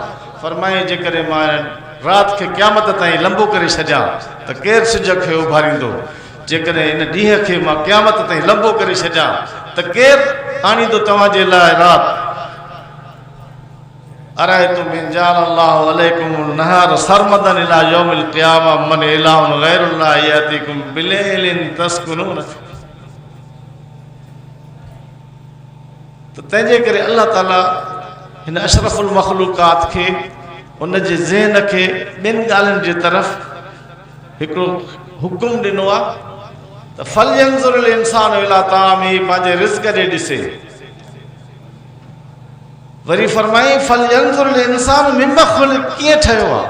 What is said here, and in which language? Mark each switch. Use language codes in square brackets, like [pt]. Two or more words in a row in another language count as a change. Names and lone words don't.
[sd] फरमाई जेकॾहिं मां राति खे क़यामत ताईं लंबो करे छॾियां त केरु सिज खे उभारींदो? जेकॾहिं इन ॾींहं खे मां क़यामत ताईं लंबो करे छॾियां त केरु आणींदो तव्हांजे लाइ राति? [ar] أرأيتم إن جعل الله عليكم النهار سرمدا إلى يوم القيامة من إله غير الله يأتيكم بليل تسكنون. [sd] तो तंहिंजे करे अल्लाह ताला हिन अशरफुल मखलूकात खे उन जे ज़हन खे ॿिनि ॻाल्हियुनि जे तरफ़ हिकिड़ो हुकुम ॾिनो आहे त [ar] فلينظر الإنسان إلى طعامه, [sd] पंहिंजे रिज़्क़ ॾे ॾिसे। वरी फरमाई [ar] فلينظر الإنسان مم خلق, [sd] कीअं ठहियो आहे।